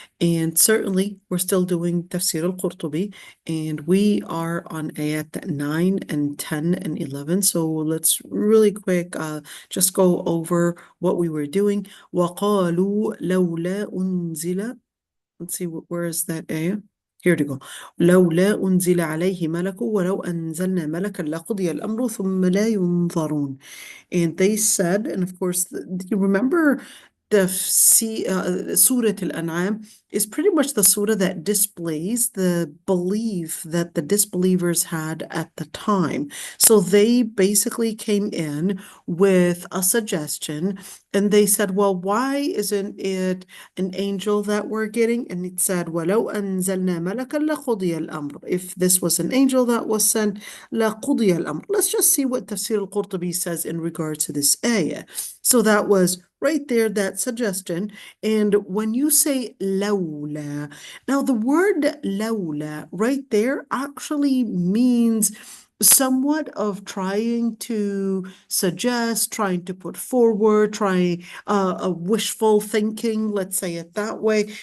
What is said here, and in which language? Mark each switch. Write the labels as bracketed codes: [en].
[en] And certainly, we're still doing Tafsir al-Qurtubi. And we are on ayat 9 and 10 and 11. So, let's really quick just go over what we were doing. [ar] وَقَالُوا لَوْلَا أُنزِلَ. [en] Let's see, where is that ayah? Here to go. [ar] لولا أنزل عليه ملك ولو أنزلنا ملكا لقضي الأمر ثم لا ينظرون. [en] And they said, and of course, do you remember the Surah Al-An'am is pretty much the surah that displays the belief that the disbelievers had at the time. So they basically came in with a suggestion and they said, well, why isn't it an angel that we're getting? And it said, [ar] وَلَوْ أَنزَلْنَا مَلَكًا لَقُضِيَ الْأَمْرُ. [en] If this was an angel that was sent, [ar] لَقُضِيَ الْأَمْرُ. [en] Let's just see what Tafsir al-Qurtubi says in regards to this ayah. So that was right there, that suggestion. And when you say lawla, now the word lawla right there actually means somewhat of trying to suggest, trying to put forward, trying a wishful thinking, let's say it that way.